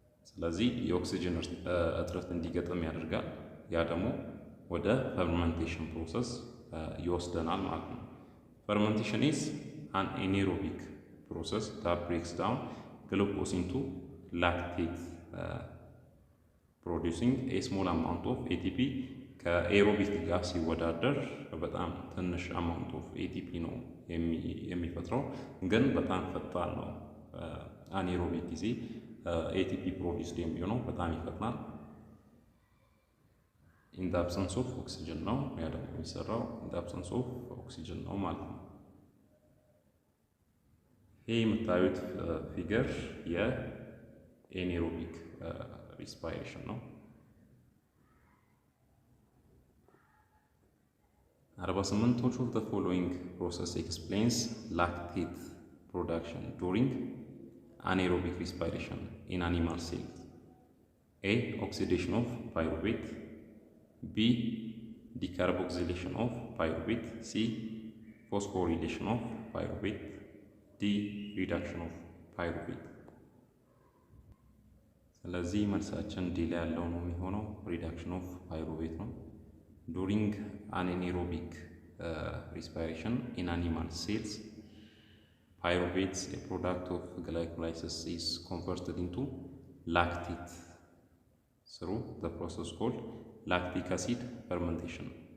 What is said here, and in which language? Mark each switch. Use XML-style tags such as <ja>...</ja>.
<am>ስለዚህ የኦክሲጅን እጥረት እንዲገጥም ያደርጋል። ያ ደግሞ ወደ ፈርመንቴሽን ፕሮሰስ ይወስደናል ማለት ነው።</am> <en>Fermentation is an anaerobic process that breaks down glucose into lactate, producing a small amount of ATP.</en> <am>ከኤሮቢክ ጋር ሲወዳደር በጣም ትንሽ አማውንት ኦፍ ኤቲፒ ነው የሚፈጥረው፣ ግን በጣም ፈጣን ነው። አናኤሮቢክ ጊዜ ኤቲፒ ፕሮዲውስድ የሚሆነው በጣም ይፈጥናል።</am> <en>ኢን ዘ አብሰንስ ኦፍ ኦክሲጅን</en> <am>ነው ያ ደግሞ የሚሰራው ኢን ዘ አብሰንስ ኦፍ ኦክሲጅን ነው ማለት ነው። ይሄ የምታዩት ፊገር የኤናኤሮቢክ ሪስፓይሬሽን ነው።</am> <en>48 Which of the following process explains lactate production during anaerobic respiration in animal cells? A. Oxidation of pyruvate. B. Decarboxylation of pyruvate. C. phosphorylation of pyruvate, D reduction of pyruvate።</en> <am>ስለዚህ መልሳችን ዲ ላይ ያለው ነው የሚሆነው</am> <en>reduction of pyruvate ነው። During anaerobic respiration in animal cells, pyruvates, a product of glycolysis, is converted into lactate through the process called lactic acid fermentation.</en>